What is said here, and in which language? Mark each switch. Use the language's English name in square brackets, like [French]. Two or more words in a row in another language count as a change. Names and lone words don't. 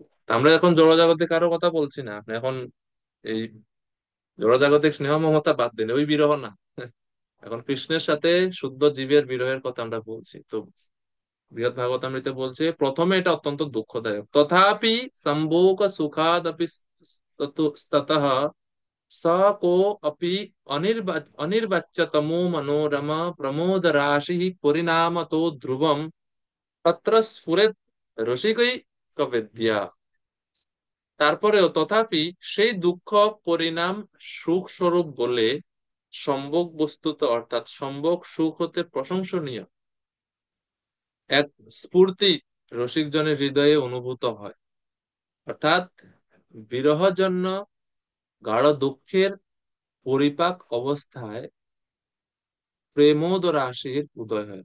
[Bangla] আমরা এখন জড়জগতে কারো কথা বলছি না, আপনি এখন এই জড়জাগতিক স্নেহ মমতা বাদ দিন, ওই বিরহ না। এখন কৃষ্ণের সাথে শুদ্ধ জীবের বিরহের কথা আমরা বলছি। তো বৃহৎ ভাগবতামৃতে বলছে প্রথমে এটা অত্যন্ত দুঃখদায়ক, [Sanskrit] তথাপি সম্ভোগ সুখাদপি ততঃ স को अपि अनिर्वाच्यतमो मनोरम प्रमोद राशि परिणामतो ध्रुवम तत्र स्फुरेत रसिकैकवेद्या। [Bangla] তারপরেও তথাপি সেই দুঃখ পরিণাম সুখ স্বরূপ বলে সম্ভোগ বস্তুত, অর্থাৎ সম্ভোগ সুখ হতে প্রশংসনীয় এক স্ফূর্তি রসিকজনের হৃদয়ে অনুভূত হয়। অর্থাৎ বিরহ জন্য গাঢ় দুঃখের পরিপাক অবস্থায় প্রেমোদ রাশির উদয় হয়।